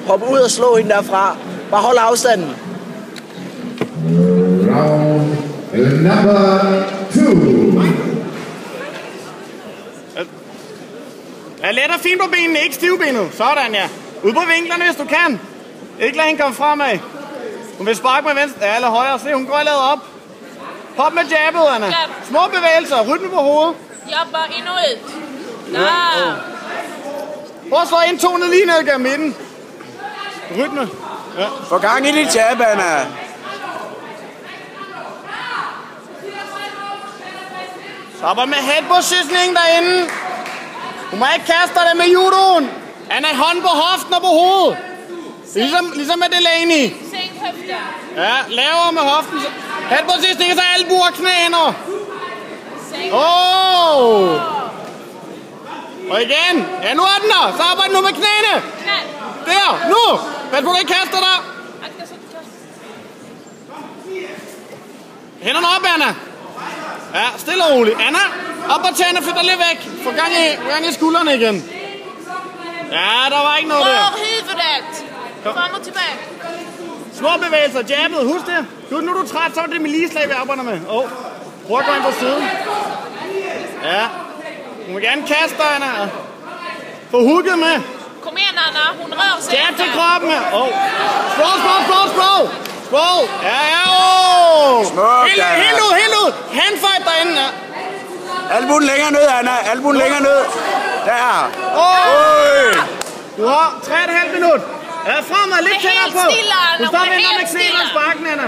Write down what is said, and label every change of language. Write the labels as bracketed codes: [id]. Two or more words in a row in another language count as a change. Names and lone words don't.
[da] Hop ud og slå hende derfra. Bare hold afstanden. [en] Round number 2. [da] Ja, let og fint på benene, ikke stivbenet. Sådan, ja. Ud på vinklerne, hvis du kan. Ikke lad hende komme fremad. Hun vil sparke med venstre, ja, eller højre. Se, hun går lavet op. Hop med jabbet, Anna. Jab. Små bevægelser, rytme på hovedet. [sv] Jabba in och ut. Ja. [da] Prøv at slå indtonet lige ned gennem midten. Rytme. Ja. Få gang i dit jab, Anna. Stopper med headpositioning derinde. Hun må ikke kaste dig med judoen. Anna, hånd på hoften og på hovedet. Ligesom med Delaney. [sv] Sänk höften. [da] Ja, lavere med hoften. Headpositioning, så albuer og knæner. [sv] Sänk. [da] Og igen. Ja, nu er den der. Så arbejder nu med knæene. [sv] Knä. [da] Der, nu. Pas på, du ikke kaster dig. [sv] Akta så att du kastar. [da] Hænderne op, Anna. Ja, stille og roligt. Anna, op og tæerne, flytter lidt væk. Få gang i skuldrene igen. Ja, der var ikke noget der. [sv] Rör huvudet. Fram och tillbaka. [da] Små bevægelser, jabbet, husk det. Nu er du træt, så er det med lige slag, vi arbejder med. Prøv at gå ind på siden. Ja. Du må gerne kaste dig, Anna. Få hooket med. Kom igen, Anna. [sv] Hon rör sig. [da] Jab til kroppen. Sprog. Ja. Smukt, Anna. Helt ud. Handfight derinde. Ja. Albuen længere ned, Anna. Albuen længere ned. Der. Du har 3,5 minut. Ja, fremad, lidt tættere på. Du står med knæene og sparken, Anna.